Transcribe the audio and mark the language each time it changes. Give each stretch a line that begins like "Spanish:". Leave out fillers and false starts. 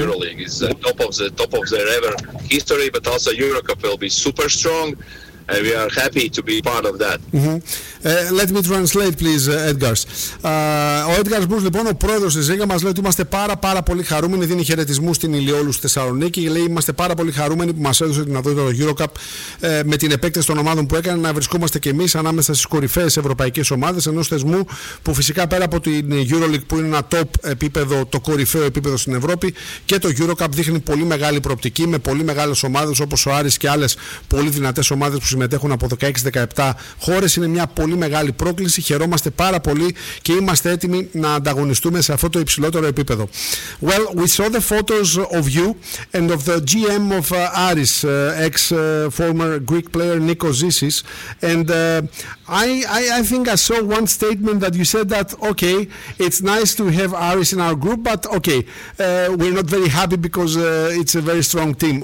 English: EuroLeague is top of their ever history, but also Eurocup will be super strong, and we are happy to be part of that. Mm-hmm. Let me translate, please, Edgars.
Greek: Ο Edgars Bruce, λοιπόν, ο πρόεδρος της Ρίγα, μας λέει ότι είμαστε πάρα πάρα πολύ χαρούμενοι. Δίνει χαιρετισμού στην Ηλιόλου στη Θεσσαλονίκη. Λέει είμαστε πάρα πολύ χαρούμενοι που μας έδωσε την δυνατότητα του Eurocup με την επέκταση των ομάδων που έκανε να βρισκόμαστε και εμείς ανάμεσα στις κορυφαίες ευρωπαϊκές ομάδες ενός θεσμού που φυσικά πέρα από την Euroleague που είναι ένα top επίπεδο, το κορυφαίο επίπεδο στην Ευρώπη, και το Eurocup δείχνει πολύ μεγάλη προοπτική με πολύ μεγάλες ομάδες όπως ο Άρης και άλλες πολύ δυνατές ομάδες που συμμετέχουν από 16-17 χώρες. Είναι μια πολύ μεγάλη πρόκληση, χαιρόμαστε πάρα πολύ και είμαστε έτοιμοι να ανταγωνιστούμε σε αυτό το υψηλότερο επίπεδο.
English: Well, we saw the photos of you and of the GM of Aris, ex-former Greek player Nikos Zisis, and I think I saw one statement that you said that, okay, it's nice to have Aris in our group, but okay, we're not very happy because it's a very strong team.